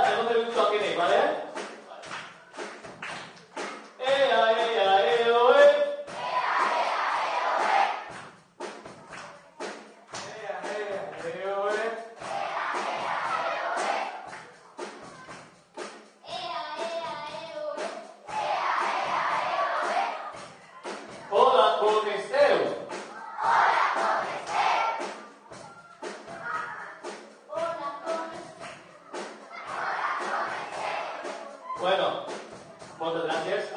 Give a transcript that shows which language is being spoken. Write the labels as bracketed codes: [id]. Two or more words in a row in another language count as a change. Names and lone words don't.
[ca] fer un xoc en ell, ¿vale? Ea, ea, eo, e. Ea, ea, eo, e. Hola, com esteu? Bueno, moltes gràcies.